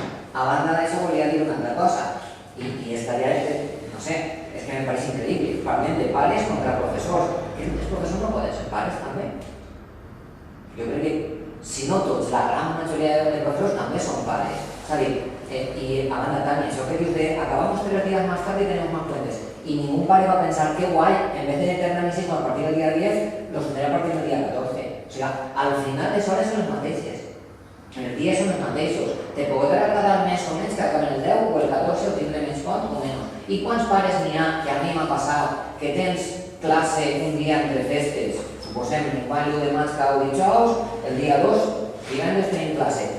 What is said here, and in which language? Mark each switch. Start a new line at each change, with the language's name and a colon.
Catalan: A banda d'això volia dir una altra cosa, i estaria, no sé, és que me pareix increïble, parlem de pares contra professors, que els professors no poden ser pares també. Jo crec que, si no tots, la gran majoria de professors també són pares. És a dir, i a banda, Tania, això que dius de
Spanish: acabamos 3 días más tarde y tenemos más puentes. Y ningún padre va a pensar, qué guay, en vez de eternamísimo a partir del día 10, los tendré a partir del día 14.
Catalan: O sigui, al final les hores són les mateixes. Els dies són els mateixos. Te podrà agradar més o menys que acaben el 10 o el 14 o tindré més font o menys. I quants pares n'hi ha, que a mi m'ha passat, que tens classe un dia entre festes, suposem l'any l'1 de maig cada dijous, el dia 2, divendres tenim classe.